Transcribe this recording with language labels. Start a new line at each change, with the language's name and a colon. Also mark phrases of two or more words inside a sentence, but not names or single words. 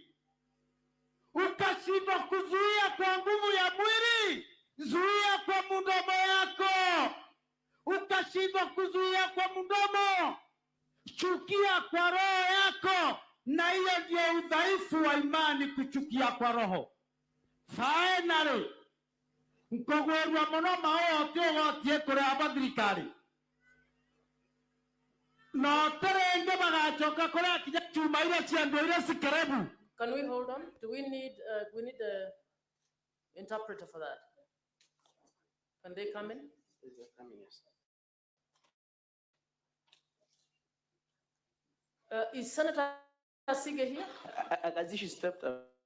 Swahili: Ukashindwa kuzuia kwa nguvu ya mwili, zuia kwa mdomo yako. Ukashindwa kuzuia kwa mdomo, chukia kwa roho yako, na hiyo ndio udhaifu wa imani, kuchukia kwa roho.
English: Finally,
Meru: mkogwerwa muno maote wotie kuri abathirikari no terenge bagachoka kuri akinya chuma ile chiando ile sikerebu.
English: Can we hold on? Do we need the interpreter for that? Can they come in? They're coming, yes. Is Senator Sige here? As she stepped up.